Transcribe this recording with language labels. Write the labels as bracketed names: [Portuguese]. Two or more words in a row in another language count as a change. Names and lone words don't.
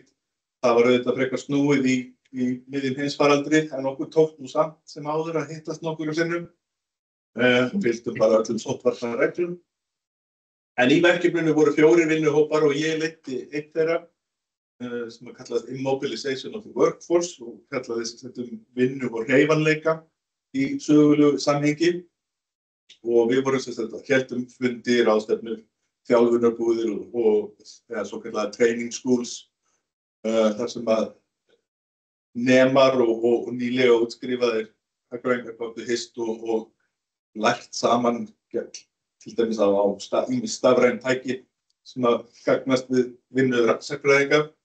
[Icelandic] Það var auðvitað frekar snúið í miðjum heimsfaraldri en okkur tókst nú samt sem áður að hittast nokkrum sinnum. Fylgdum bara öllum sóttvarnareglum. En í verkefninu voru 4 vinnuhópar og ég leiddi einn þeirra sem kallast Immobilization of the Workforce og kallaði vinnu og hreyfanleika í sögulegu samhengi og við vorum héldum fundi, ráðstefnur, þjálfunarbúðir og svo kallaði [English] training schools [Icelandic] þar sem að nemar og nýlega útskrifaðir hagfræðingar gátu hist og lært saman til dæmis á ýmis stafræn tæki sem að gagnast við vinnu sagnfræðinga.